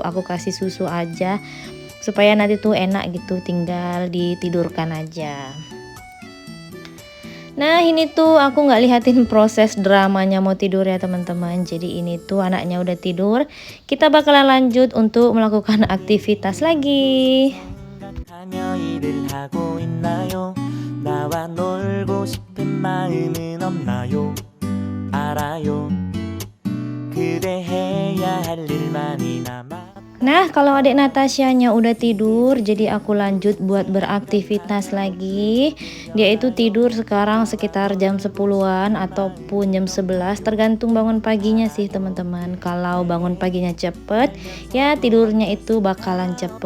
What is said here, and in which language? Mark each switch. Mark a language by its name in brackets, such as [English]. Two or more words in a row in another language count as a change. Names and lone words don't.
[Indonesian] Aku kasih susu aja supaya nanti tuh enak gitu, tinggal ditidurkan aja. Nah ini tuh aku nggak lihatin proses dramanya mau tidur ya teman-teman. Jadi ini tuh anaknya udah tidur. Kita bakalan lanjut untuk melakukan aktivitas lagi. [Korean] 하며 일을 하고 있나요? 나와 놀고 싶은 마음은 없나요? 알아요. 그대 해야 할 일 많이 남아. [Indonesian] Nah kalau adik Natashanya udah tidur, jadi aku lanjut buat beraktivitas lagi. Dia itu tidur sekarang sekitar jam 10-an ataupun jam 11, tergantung bangun paginya sih teman-teman. Kalau bangun paginya cepet, ya tidurnya itu bakalan cepet.